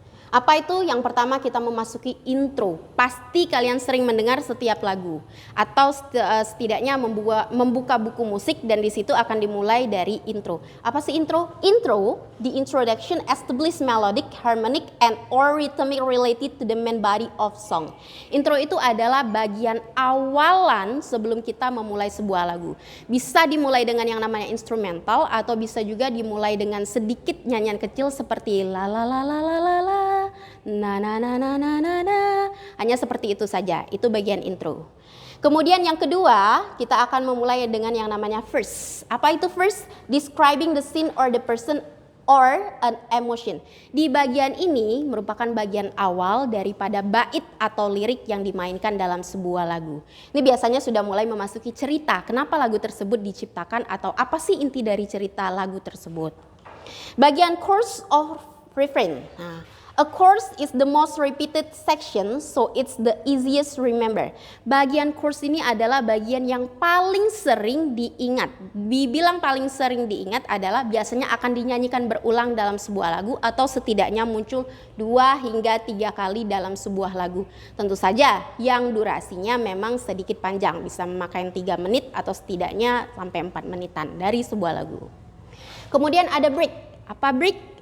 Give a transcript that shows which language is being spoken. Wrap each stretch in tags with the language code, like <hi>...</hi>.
<id>Apa itu? Yang pertama kita memasuki intro. Pasti kalian sering mendengar setiap lagu atau setidaknya membuka buku musik dan di situ akan dimulai dari intro. Apa sih intro?</id> <en>Intro, the introduction establishes melodic, harmonic, and or rhythmic related to the main body of song.</en> <id>Intro itu adalah bagian awalan sebelum kita memulai sebuah lagu. Bisa dimulai dengan yang namanya instrumental atau bisa juga dimulai dengan sedikit nyanyian kecil seperti la la la la la la la. Na na na na na na na. Hanya seperti itu saja, itu bagian intro. Kemudian yang kedua, kita akan memulai dengan yang namanya verse. Apa itu</id> <en>verse? Describing the scene or the person or an emotion.</en> <id>Di bagian ini merupakan bagian awal daripada bait atau lirik yang dimainkan dalam sebuah lagu. Ini biasanya sudah mulai memasuki cerita, kenapa lagu tersebut diciptakan atau apa sih inti dari cerita lagu tersebut. Bagian chorus</id> <en>or refrain. Nah, a chorus is the most repeated section, so it's the easiest to remember.</en> <id>Bagian chorus ini adalah bagian yang paling sering diingat. Dibilang paling sering diingat adalah biasanya akan dinyanyikan berulang dalam sebuah lagu atau setidaknya muncul 2 hingga 3 kali dalam sebuah lagu. Tentu saja yang durasinya memang sedikit panjang, bisa memakan 3 menit atau setidaknya sampai 4 menitan dari sebuah lagu. Kemudian ada break. Apa break?</id>